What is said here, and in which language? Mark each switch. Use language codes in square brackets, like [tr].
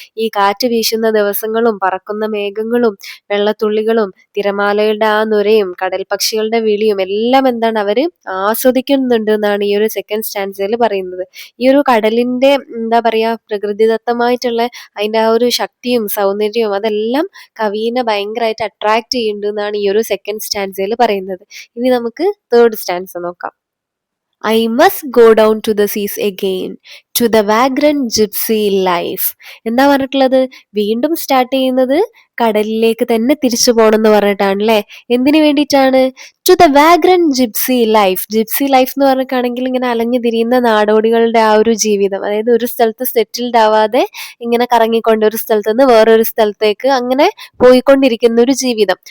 [ml] ഈ കാറ്റ് വീശുന്ന ദിവസങ്ങളും പറക്കുന്ന മേഘങ്ങളും വെള്ളത്തുള്ളികളും തിരമാലകളുടെ ആ നുരയും കടൽ പക്ഷികളുടെ വിളിയും എല്ലാം എന്താണ് അവര് ആസ്വദിക്കുന്നുണ്ട് എന്നാണ് ഈ ഒരു സെക്കൻഡ് സ്റ്റാൻസയിൽ പറയുന്നത്. ഈ ഒരു കടലിന്റെ എന്താ പറയാ, പ്രകൃതിദത്തമായിട്ടുള്ള അതിന്റെ ആ ഒരു ശക്തിയും സൗന്ദര്യവും അതെല്ലാം കവിനെ ഭയങ്കരമായിട്ട് അട്രാക്ട് ചെയ്യുന്നുണ്ട് എന്നാണ് ഈ ഒരു സെക്കൻഡ് സ്റ്റാൻസയിൽ പറയുന്നത്. ഇനി നമുക്ക് തേർഡ് സ്റ്റാൻസ നോക്കാം. [en] I must go down to the seas again, to the vagrant gypsy life. [ml] എന്താ പറഞ്ഞിട്ടുള്ളത്? വീണ്ടും സ്റ്റാർട്ട് ചെയ്യുന്നത് കടലിലേക്ക് തന്നെ തിരിച്ചു പോകണമെന്ന് പറഞ്ഞിട്ടാണ് ല്ലേ? എന്തിനു വേണ്ടിയിട്ടാണ്? [en] To the vagrant gypsy life. [ml] Gypsy life എന്ന് പറഞ്ഞിട്ടാണെങ്കിൽ ഇങ്ങനെ അലഞ്ഞു തിരിയുന്ന നാടോടികളുടെ ആ ഒരു ജീവിതം. അതായത് ഒരു സ്ഥലത്ത് സെറ്റിൽഡ് ആവാതെ ഇങ്ങനെ കറങ്ങിക്കൊണ്ട് ഒരു സ്ഥലത്ത് നിന്ന് വേറൊരു സ്ഥലത്തേക്ക് അങ്ങനെ പോയിക്കൊണ്ടിരിക്കുന്ന ഒരു ജീവിതം.